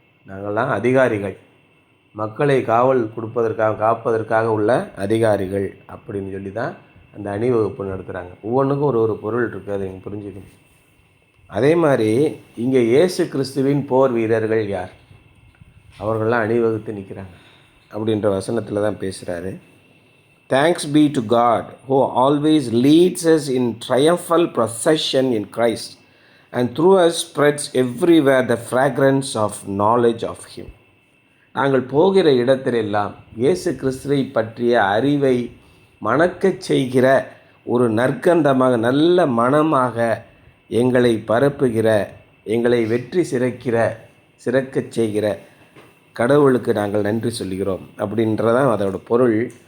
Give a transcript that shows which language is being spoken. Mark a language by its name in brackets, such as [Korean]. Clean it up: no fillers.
[Tamil] நாங்கள்லாம் அதிகாரிகள், மக்களை காப்பதற்காக உள்ள அதிகாரிகள் அப்படின்னு சொல்லி தான் அந்த அணிவகுப்பு நடத்துகிறாங்க. ஒவ்வொன்றுக்கும் ஒரு பொருள் இருக்குது, அதை நீங்கள் புரிஞ்சுக்கணும். அதே மாதிரி இங்கே இயேசு கிறிஸ்துவின் போர் வீரர்கள் யார்? அவர்கள்லாம் அணிவகுத்து நிற்கிறாங்க அப்படின்ற வசனத்தில் தான் பேசுகிறாரு. [English] Thanks be to God who always leads us in triumphal procession in Christ and through us spreads everywhere the fragrance of knowledge of Him. [Tamil] நாங்கள் போகிற இடத்திலெல்லாம் இயேசு கிறிஸ்துவை பற்றிய அறிவை மணக்கச் செய்கிற ஒரு நற்கந்தமாக, நல்ல மனமாக எங்களை பரப்புகிற, எங்களை வெற்றி சிறக்கச் செய்கிற கடவுளுக்கு நாங்கள் நன்றி சொல்கிறோம் அப்படின்றதான் அதோட பொருள்.